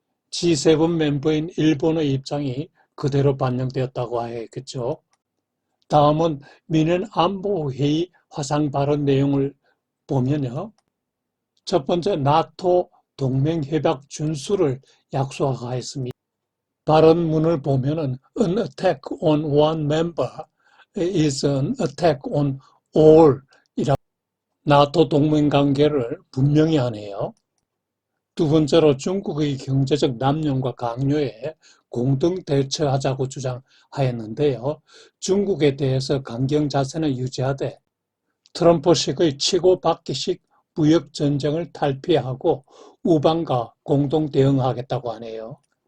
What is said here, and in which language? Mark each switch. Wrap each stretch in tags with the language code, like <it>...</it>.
<ko>G7 멤버인 일본의 입장이 그대로 반영되었다고 하였겠죠. 다음은 뮌헨 안보회의 화상 발언 내용을 보면요. 첫 번째, 나토 동맹협약 준수를 약속하였습니다. 발언문을 보면은</ko> <en>an attack on one member is an attack on all</en> <ko>이라 나토 동맹 관계를 분명히 하네요. 두 번째로 중국의 경제적 남용과 강요에 공동 대처하자고 주장하였는데요. 중국에 대해서 강경 자세는 유지하되 트럼프식의 치고받기식 무역 전쟁을 탈피하고 우방과 공동 대응하겠다고 하네요.</ko>